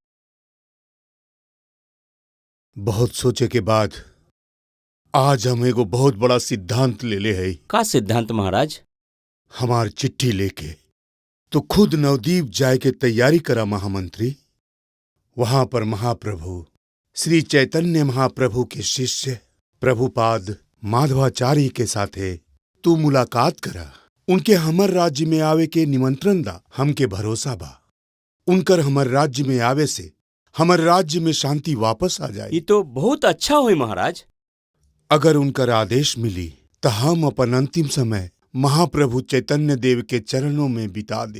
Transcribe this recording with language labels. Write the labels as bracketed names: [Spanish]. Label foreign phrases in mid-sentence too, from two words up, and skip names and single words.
[Bhojpuri] बहुत सोचे के बाद आज हम एगो बहुत बड़ा सिद्धांत ले ले है। का सिद्धांत महाराज? हमार चिट्ठी लेके तो खुद नवदीप जाए के तैयारी करा महामंत्री। वहां पर महाप्रभु श्री चैतन्य महाप्रभु के शिष्य प्रभुपाद माधवाचार्य के साथे तू मुलाकात करा। उनके हमर राज्य में आवे के निमंत्रण दा। हमके भरोसा बा उनकर हमर राज्य में आवे से हमर राज्य में शांति वापस आ जाए। ये तो बहुत अच्छा हुई महाराज। अगर उनकर आदेश मिली तो हम अपन अंतिम समय महाप्रभु चैतन्य देव के चरणों में बिता दे।